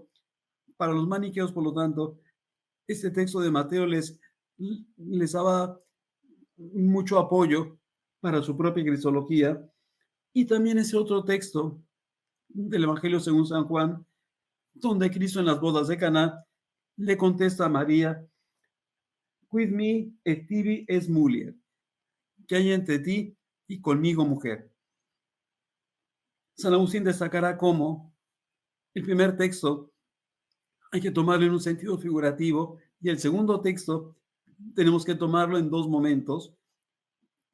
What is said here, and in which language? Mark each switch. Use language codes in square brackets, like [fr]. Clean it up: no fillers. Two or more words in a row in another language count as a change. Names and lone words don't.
[es] Para los maniqueos, por lo tanto, este texto de Mateo les daba mucho apoyo para su propia cristología. Y también ese otro texto del Evangelio según San Juan, donde Cristo en las bodas de Caná le contesta a María, [la] quid mi et tibi es mulier, [es] que hay entre ti y conmigo mujer. San Agustín destacará cómo el primer texto hay que tomarlo en un sentido figurativo y el segundo texto tenemos que tomarlo en dos momentos.